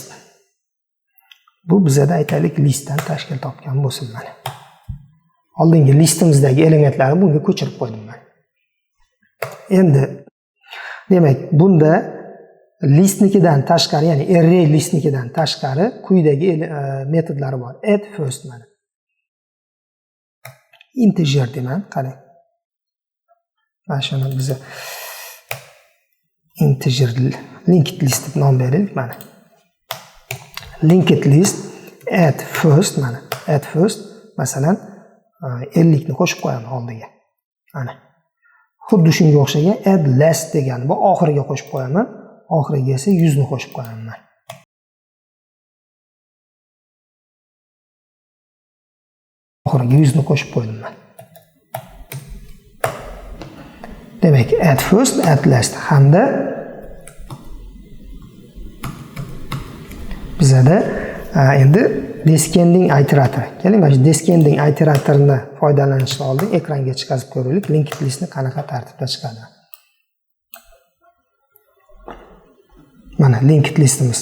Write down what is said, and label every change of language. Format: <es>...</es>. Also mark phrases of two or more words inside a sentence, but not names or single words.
<uz>Bu bizda aytaylik listdan tashkil topgan bo'lsin mana. Oldingi listimizdagi elementlarni bunga ko'chirib qo'ydim men. Endi demak, bunda listnikidan tashqari, ya'ni</uz> <en>array listnikidan</en> <uz>tashqari quyidagi metodlari bor.</uz> <en>Add first</en> <uz>mana. Integer deyman, qarang. Mana shuni biz</uz> <en>integer linked list</en> <uz>deb nom beraylik mana.</uz> <en>Linked list add first</en> <uz>mana.</uz> <en>Add first</en> <uz>masalan 50 ni qo'shib qo'yaman oldiga. Mana. Xuddi shunga o'xshagan</uz> <en>add last</en> <uz>degani bu oxiriga qo'shib qo'yaman. Oxiriga esa 100 ni qo'shib qo'yaman. Oxiriga 100 ni qo'shib qo'ydim men. Demak,</uz> <en>add first, add last</en> <uz>hamda bizada endi</uz> <en>descending iterator.</en> <uz>Keling, mana shu</uz> <en>descending iteratorni</en> <uz>foydalanishdan oldin ekranga chiqarib ko'raylik.</uz> <en>Linked listni</en> <uz>qanaqa tartibda chiqadi. Mana</uz> <en>linked listimiz.</en>